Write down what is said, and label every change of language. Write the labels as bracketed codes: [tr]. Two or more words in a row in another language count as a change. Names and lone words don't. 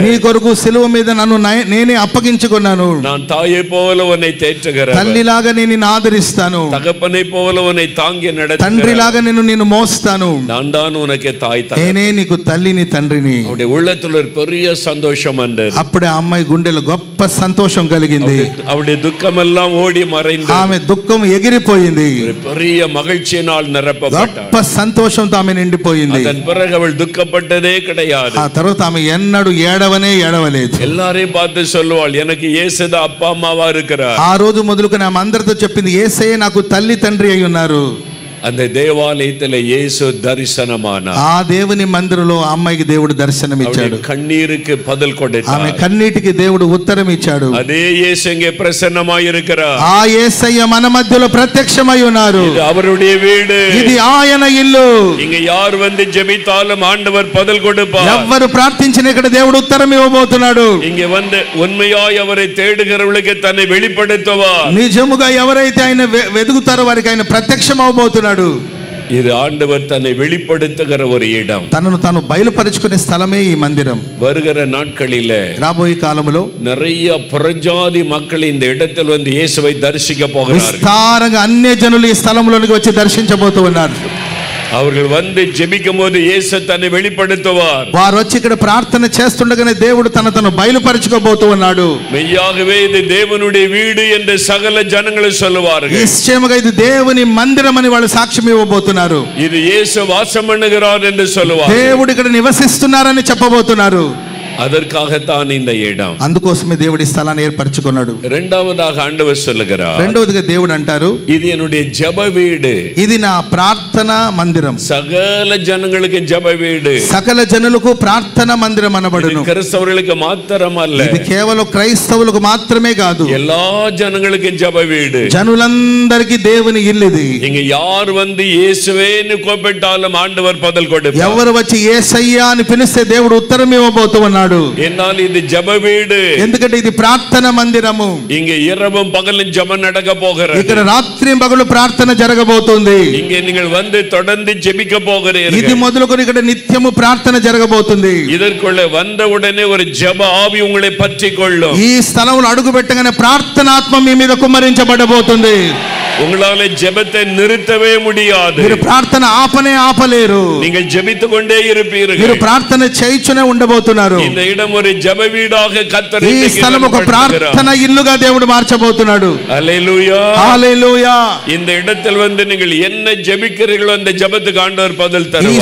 [te] నీ కొరకు సిలువ మీద నన్ను నేనే అప్పగించుకున్నాను. [ta] நான் தாயை போல உன்னை தேற்றுகிறேன். [te] తల్లిలాగా నేను నిన్ను ఆదరిస్తాను. [ta] தகப்பனை போல உன்னை தாங்கி நடத்துகிறேன். [te] తండ్రిలాగా నేను మోస్తాను. [ta] நான் தான் உனக்கு தாய் தகப்பன். [te] నేనే నీకు తల్లిని తండ్రిని. [ta] அவருடைய உள்ளத்துல ஒரு பெரிய சந்தோஷம் வந்தது. [te] అప్పుడే ఆ అమ్మాయి గుండెలో గొప్ప సంతోషం కలిగింది. [ta] அவருடைய துக்கம் எல்லாம் ஓடி மறைந்து [te] ఆమె దుఃఖం ఎగిరిపోయింది. [ta] ஒரு பெரிய மகிழ்ச்சியினால் நிரப்பப்பட்டார். [te] గొప్ప సంతోషంతో ఆమె నిండిపోయింది. [ta] அதன் பிறகு அவள் துக்கப்பட்டதே கிடையாது. [te] ఆ తర్వాత ఆమె ఎన్నడూ ఏడవలేదు. [ta] எல்லாரையும் பார்த்து சொல்லுவாள், எனக்கு இயேசுதான் அப்பா அம்மாவா இருக்கிறார். [te] ఆ రోజు మొదలుకొని ఆమె అందరితో చెప్పింది, యేసయ్య నాకు తల్లి తండ్రి అయి ఉన్నారు. [ta] அந்த தேவாலயத்தில் இயேசு தரிசனமானார். [te] ఆ దేవుని మందిరంలో ఆ అమ్మాయికి దేవుడు దర్శనం ఇచ్చాడు. [ta] కన్నీருக்கு பதில் கொடுத்தார். [te] ఆమె కన్నీటికి దేవుడు ఉత్తరం ఇచ్చాడు. [ta] அதே இயேசு இங்கே பிரசன்னமாய் இருக்கிறார். [te] ఆ యేసయ్య మన మధ్యలో ప్రత్యక్షమై ఉన్నారు. [ta] இது அவருடைய வீடு. [te] ఇది ఆయన ఇల్లు. [ta] இங்க யார் வந்து ஜெபித்தாலும் ஆண்டவர் பதில் கொடுப்பார். [te] ఎవరు ప్రార్థించిన ఇక్కడ దేవుడు ఉత్తరం ఇవ్వబోతున్నాడు. [ta] இங்க வந்து உண்மையாய் அவரை தேடுகிறவர்களுக்கு தன்னை வெளிப்படுத்துவார். [te] నిజముగా ఎవరైతే ఆయన వెదుగుతారో వారికి ఆయన ప్రత్యక్షం అవబోతున్నాడు. [ta] இது ஆண்டவர் தன்னை வெளிப்படுத்துகிற ஒரு இடம். [te] తనను తాను బయలుపరుచుకునే స్థలమే ఈ మందిరం. [ta] வருகிற நாட்களிலே [te] రాబోయే కాలములో [ta] நிறைய புறஜாதி மக்கள் இந்த இடத்தில் வந்து இயேசுவை தரிசிக்க போகிறார்கள். [te] విస్తారంగా అన్య జనులు ఈ స్థలంలోనికి వచ్చి దర్శించబోతూ ఉన్నారు. [ta] அவர்கள் வந்து ஜெபிக்கும் போது இயேசு தன்னை வெளிப்படுத்துவார். [te] వారు వచ్చి ఇక్కడ ప్రార్థన చేస్తుండగానే దేవుడు తనను బయలుపరుచుకోబోతూ ఉన్నాడు. [ta] மெய்யாகவே இது தேவனுடைய வீடு என்று சகல ஜனங்களும் சொல்லுவார்கள். [te] నిశ్చయముగా ఇది దేవుని మందిరం అని వాళ్ళు సాక్ష్యం ఇవ్వబోతున్నారు. [ta] இது இயேசு வாசம் பண்ணுகிறார் என்று சொல்லுவார். [te] దేవుడు ఇక్కడ నివసిస్తున్నారని చెప్పబోతున్నారు. [ta] அதற்காகத்தான் இந்த இடம். [te] అందుకోసమే దేవుడి స్థలాన్ని ఏర్పరచుకున్నాడు. [ta] இரண்டாவதாக ஆண்டவர் சொல்லுகிறார், [te] రెండవదిగా దేవుడు అంటారు, [ta] இது என்னுடைய ஜெப வீடு. [te] ఇది నా ప్రార్థన మందిరం. [ta] சகல ஜனங்களுக்கு ஜெப வீடு. [te] సకల జనులకు ప్రార్థన మందిరం అనబడును. [ta] கிறிஸ்தவர்களுக்கு மாத்திரமல்ல, [te] ఇది కేవలం క్రైస్తవులకు మాత్రమే కాదు, [ta] எல்லா ஜனங்களுக்கும் ஜெப வீடு. [te] జనులందరికీ దేవుని ఇల్లు ఇది. [ta] இங்க யார் வந்து இயேசுவேன்னு கூப்பிட்டாலும் ஆண்டவர் பதில் கொடுப்பார். [te] ఎవరు వచ్చి యేసయ్యా అని పిలిస్తే దేవుడు ఉత్తరం ఇవ్వబోతూ ఉన్నాడు. [ta] என்னால் இது ஜெப வீடு. [te] ఎందుకంటే ఇది ప్రార్థన మందిరము. [ta] இங்க இரவும் பகலும் ஜெபம் நடக்க போகிறது. [te] ఇక్కడ రాత్రి పగలు ప్రార్థన జరగబోతుంది. [ta] இங்கே நீங்கள் வந்து தொடர்ந்து ஜெபிக்க போகிறீர்கள். [te] ఇది మొదలుకొని ఇక్కడ నిత్యము ప్రార్థన జరగబోతుంది. [ta] இதற்குள்ள வந்த உடனே ஒரு ஜெப ஆவி உங்களை பற்றி கொள்ளும். [te] ఈ స్థలంలో అడుగు పెట్టగానే ప్రార్థనాత్మ మీ మీద కుమ్మరించబడబోతుంది. [ta] உங்களால ஜெபத்தை நிறுத்தவே முடியாது. [te] మీరు ప్రార్థన ఆపలేరు. [ta] நீங்கள் ஜெபித்துக் கொண்டே இருப்பீர்கள். [te] మీరు ప్రార్థన చేయుచునే ఉండబోతున్నారు. [ta] இந்த இடம் ஒரு ஜெப வீடாக கர்த்தர் [te] ఈ స్థలం ఒక ప్రార్థన ఇల్లుగా దేవుడు మార్చబోతున్నాడు. హల్లెలూయా, హల్లెలూయా. [ta] இந்த இடத்தில் வந்து நீங்கள் என்ன ஜெபிக்கிறீர்களோ அந்த ஜெபத்துக்கு ஆண்டவர் பதில் [te] ఈ [ta] தருவார்.